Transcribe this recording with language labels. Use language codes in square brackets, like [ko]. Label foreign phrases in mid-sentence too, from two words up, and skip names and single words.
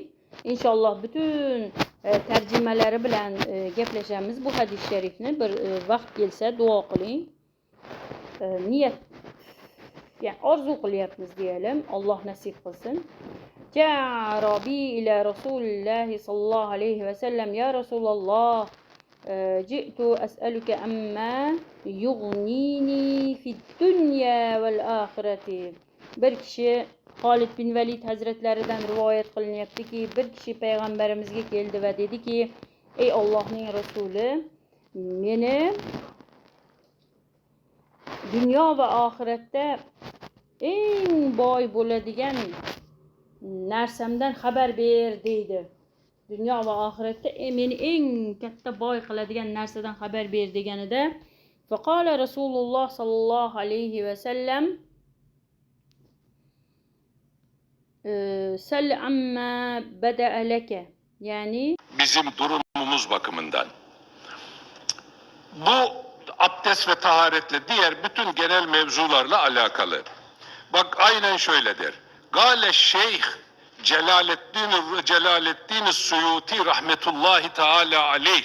[uz] Inshaalloh butun tarjimalari bilan gaplashamiz. Bu hadis sharifni bir vaqt kelsa duo qiling. Niyat, yani orzu qilyapmiz deyalım. Alloh nasib qilsin. [ar] جاء أعرابي إلى رسول الله صلى الله عليه وسلم، يا رسول الله, جئت أسألك عما يغنيني في الدنيا والآخرة. [uz] Bir kishi Xolid bin Valid hazratlaridan rivoyat qilinyaptiki, bir kishi payg'ambarimizga keldi va dediki, ey Allohning rasuli, meni dunyo va oxiratda eng boy bo'ladigan narsamdan xabar ber deydi. Dunyo va oxiratda meni eng katta boy qiladigan narsadan xabar ber deganida, [ar] فقال رسول الله صلى الله عليه وسلم، سل عما بدا لك. [uz] Yani [tr] bizim durumumuz bakımından bu abdest ve taharetle diğer bütün genel mevzularla alakalı. Bak aynen şöyledir. Gale Şeyh Celaleddin Suyuti rahmetullahi teala aleyh.